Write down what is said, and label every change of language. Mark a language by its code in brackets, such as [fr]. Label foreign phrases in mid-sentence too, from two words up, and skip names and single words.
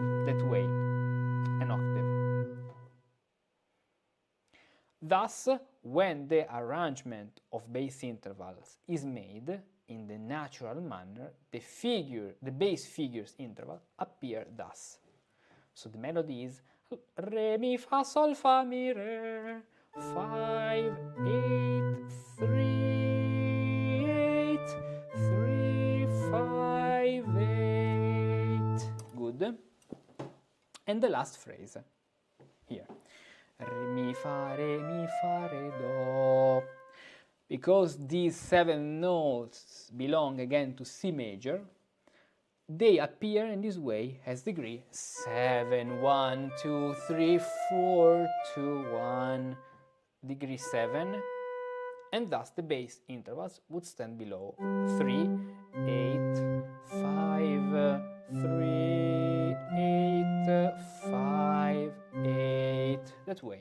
[en] That way. Thus, when the arrangement of bass intervals is made in the natural manner, the bass figures interval appear thus. So the melody is re, mi, fa, sol, fa, mi, re, 5, 8, 3, 8, 3, 5, 8. Good. And the last phrase here. Re, mi, fa, re, do. Because these 7 notes belong again to C major, they appear in this way as degree 7, 1, 2, 3, 4, 2, 1, degree 7, and thus the bass intervals would stand below 3, 8, 5, 3, 8, 5, 8, that way.